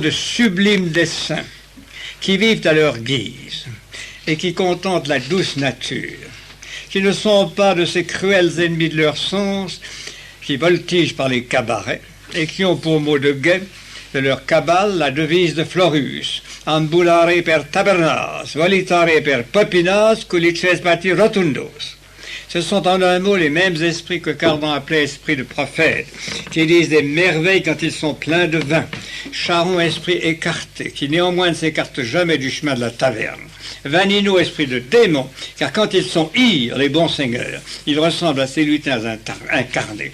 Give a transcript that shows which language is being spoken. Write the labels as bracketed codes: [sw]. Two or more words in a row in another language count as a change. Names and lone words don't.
[fr] de sublimes desseins, qui vivent à leur guise et qui contemplent la douce nature, qui ne sont pas de ces cruels ennemis de leur sens, qui voltigent par les cabarets et qui ont pour mot de guet de leur cabale la devise de Florus, [la] ambulare per tabernas, volitare per popinas, culices pati rotundos, [fr] Ce sont en un mot les mêmes esprits que Cardan appelait esprits de prophète, qui disent des merveilles quand ils sont pleins de vin. Charon, esprit écarté, qui néanmoins ne s'écarte jamais du chemin de la taverne. Vanino, esprit de démon, car quand ils sont ires, les bons seigneurs, ils ressemblent à ces lutins incarnés.